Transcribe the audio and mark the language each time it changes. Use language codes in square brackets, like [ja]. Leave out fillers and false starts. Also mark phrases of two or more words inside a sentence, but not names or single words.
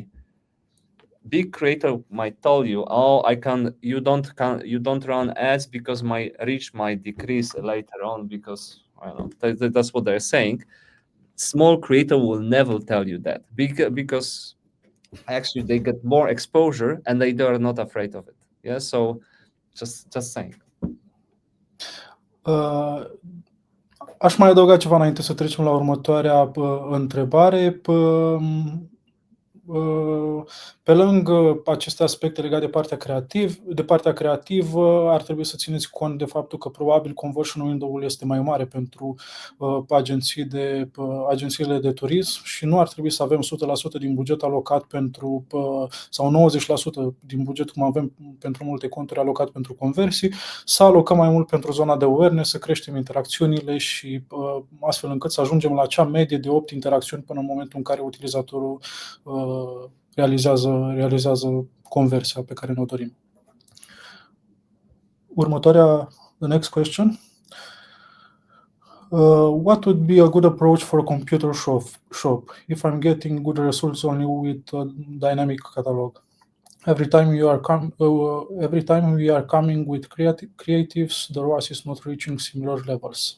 [en] Big creator might tell you, "Oh, you don't run ads because my reach might decrease later on," because I don't know, that's what they're saying. Small creator will never tell you that, because actually they get more exposure and they are not afraid of it. Yeah, so just saying. [ro] Aș mai adăuga ceva înainte să trecem la următoarea întrebare. Pe lângă aceste aspecte legate de partea creativă, ar trebui să țineți cont de faptul că probabil [en] conversion window- [ro] ul este mai mare pentru agențiile de turism și nu ar trebui să avem 100% din buget alocat pentru, sau 90% din buget, cum avem pentru multe conturi, alocat pentru conversii, să alocăm mai mult pentru zona de awareness, să creștem interacțiunile și astfel încât să ajungem la acea medie de 8 interacțiuni până în momentul în care utilizatorul realizează conversia pe care ne-o dorim. Următoarea, [en] the next question. What would be a good approach for a computer shop if I'm getting good results only with a dynamic catalog? Every time we are coming with creatives, the ROAS is not reaching similar levels.